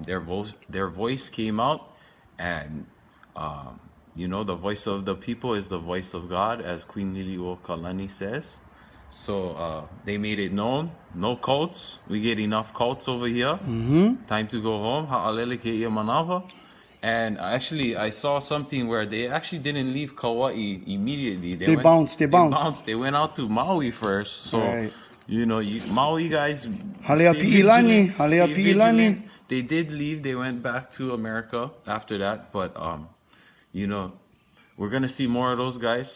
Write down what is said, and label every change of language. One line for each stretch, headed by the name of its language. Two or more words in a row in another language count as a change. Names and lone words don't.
English: Their voice came out, and the voice of the people is the voice of God, as Queen Lili'u Kalani says. So they made it known. No cults. We get enough cults over here. Mm-hmm. Time to go home.
Hawaiian: Ha'alele ke'ia manava.
English: And actually, I saw something where they actually didn't leave Kauai immediately. They bounced. They went out to Maui first. So, right. Maui guys. Halea pi'ilani. They did leave. They went back to America after that. But, we're going to see more of those guys.